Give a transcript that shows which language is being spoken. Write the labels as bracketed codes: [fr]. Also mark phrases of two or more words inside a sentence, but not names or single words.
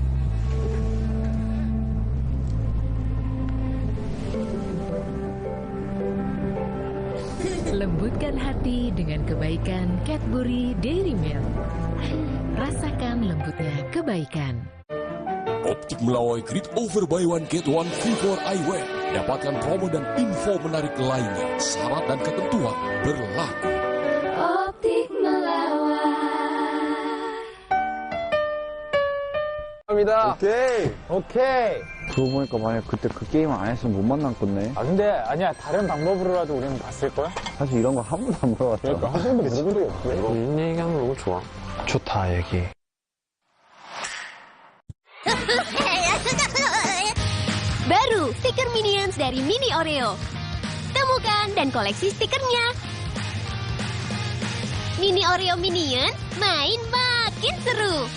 [id] Lembutkan hati dengan kebaikan Cadbury Dairy Milk. Rasakan lembutnya kebaikan. [en] Optik Melawai Grid Over Buy One Get One Free for Eyewear. [id] Dapatkan promo dan info menarik lainnya. Syarat dan ketentuan berlaku. Optik Melawai. [ko] 갑니다. 오케이. 그러고 보니까 만약 그때 그 게임 안 했으면 못 만났겠네. 아 근데 아니야, 다른 방법으로라도 우리는 봤을걸? 사실 이런 거 한 번도 안 물어봤잖아. 그러니까 한 번도 물어본 적이 없어. 이런 얘기하는 거 너무 좋아. 좋다 얘기. [id] Baru stiker Minions dari Mini Oreo. Temukan dan koleksi stikernya. Mini Oreo Minion, main makin seru.